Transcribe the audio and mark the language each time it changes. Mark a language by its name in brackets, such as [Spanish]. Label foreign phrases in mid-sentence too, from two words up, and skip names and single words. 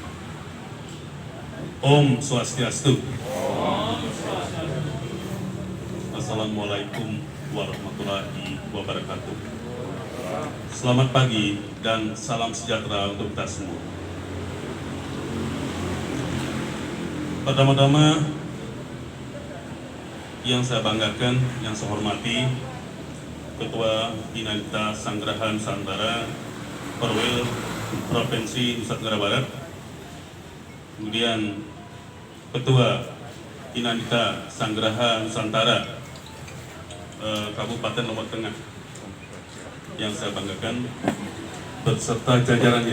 [Balinese] Om Swastiastu. [Arabic] السلام عليكم ورحمة الله وبركاته. [Indonesian] Selamat pagi dan salam sejahtera untuk kita semua. Pertama-tama yang saya banggakan, yang saya hormati Ketua Dinamika Sanggraha Nusantara Perwil Provinsi Nusa Tenggara Barat, kemudian Ketua Dinamika Sanggraha Nusantara Kabupaten Lombok Tengah yang saya banggakan beserta jajarannya.